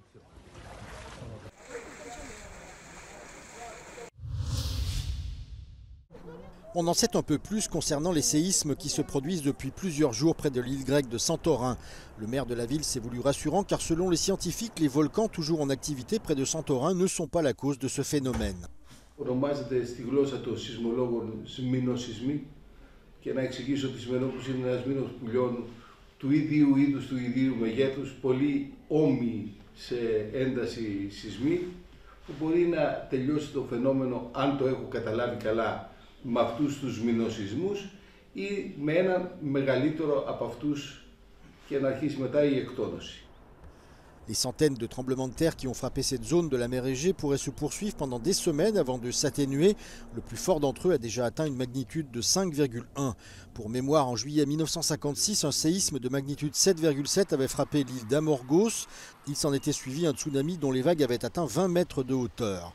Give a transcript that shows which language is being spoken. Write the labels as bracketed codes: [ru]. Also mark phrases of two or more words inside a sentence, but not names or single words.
[fr] On en sait un peu plus concernant les séismes qui se produisent depuis plusieurs jours près de l'île grecque de Santorin. Le maire de la ville s'est voulu rassurant car selon les scientifiques, les volcans toujours en activité près de Santorin ne sont pas la cause de ce phénomène. [el] Ονομάζεται στη γλώσσα των σεισμολόγων μηνοσεισμοί και να εξηγήσω ότι σημερινός είναι ένας μήνος πουλιών του ίδιου είδους, του ίδιου μεγέθους, πολύ όμοιοι σε ένταση σεισμοί, που μπορεί να τελειώσει το φαινόμενο, αν το έχω καταλάβει καλά, με αυτούς τους μηνοσεισμούς ή με έναν μεγαλύτερο από αυτούς και να αρχίσει μετά η εκτόνωση. [fr] Les centaines de tremblements de terre qui ont frappé cette zone de la mer Égée pourraient se poursuivre pendant des semaines avant de s'atténuer. Le plus fort d'entre eux a déjà atteint une magnitude de 5,1. Pour mémoire, en juillet 1956, un séisme de magnitude 7,7 avait frappé l'île d'Amorgos. Il s'en était suivi un tsunami dont les vagues avaient atteint 20 mètres de hauteur.